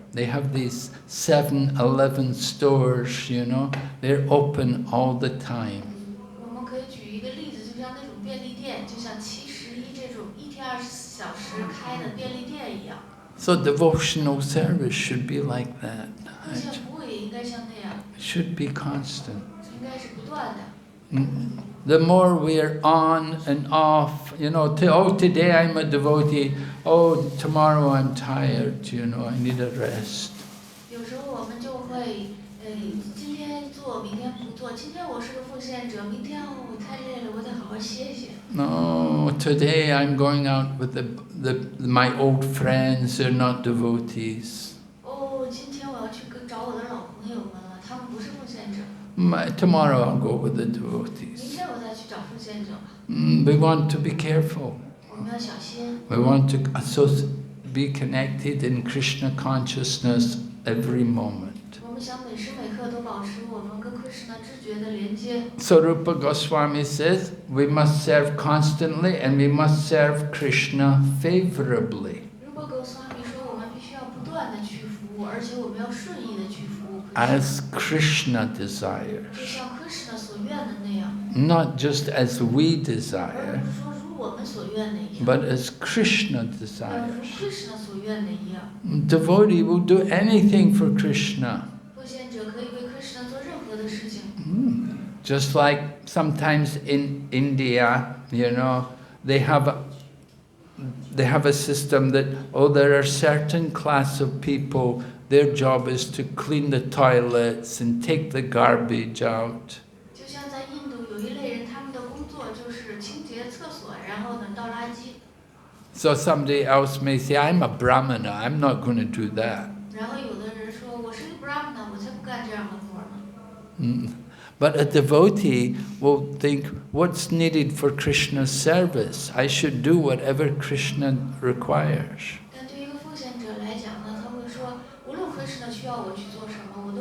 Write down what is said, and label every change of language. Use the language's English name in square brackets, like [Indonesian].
[English] They have these 7-Eleven stores, they're open all the time. [Chinese] 我们可以举一个例子，就像那种便利店，就像711这种一天24小时开的便利店一样。 [English] So devotional service should be like that. [Chinese] 奉献服务也应该像那样， [English] It should be constant. [Chinese] 应该是不断的。 [English] The more we're on and off, today I'm a devotee, tomorrow I'm tired, I need a rest. [Chinese] 有时候我们就会，今天做，明天不做。今天我是个奉献者，明天我太累了，我得好好歇歇。 [English] No, today I'm going out with my old friends, they're not devotees. [Chinese] 哦，今天我要去找我的老朋友们了，他们不是奉献者。 [English] Tomorrow I'll go with the [Chinese] 明 [English] devotees. [Chinese] 天我再去找奉献者吧。 [English] We want to be careful. [Chinese] 我们要小心。 [English] We want to be connected in Krishna consciousness every moment. [Chinese] 我们想每时每刻都保持我们跟 Krishna 知觉的连接。 [English] So Rupa Goswami says we must serve constantly and we must serve Krishna favorably. [Chinese] 如果Goswami说我们必须要不断的去服务，而且我们要顺意的去服务 [English] As Krishna [Chinese] 就 [English] desires. [Chinese] 像 Krishna 所愿的那样， [English] Not just as we [Chinese] 而 [English] desire, [Chinese] 不是说如我们所愿的一样， [English] but as Krishna [Chinese] 要如 [English] desires. [Chinese] Krishna 所愿的一样。 [English] Devotee will do anything for Krishna. [Chinese] 奉献者可以为 Krishna 做任何的事情。 [English] Just like sometimes in India, they have a system that, there are certain class of people, their job is to clean the toilets and take the garbage out. [Chinese] 就像在印度有一类人，他们的工作就是清洁厕所，然后呢倒垃圾。 [English] So somebody else may say, I'm a Brahmana, I'm not going to do that. [Chinese] 然后有的人说，我是一个 Brahmana，我才不干这样的活呢。 [English] But a devotee will think, what's needed for Krishna's service? I should do whatever Krishna requires. [Chinese] 但对于一个奉献者来讲呢，他会说，无论 Krishna 需要我去做什么，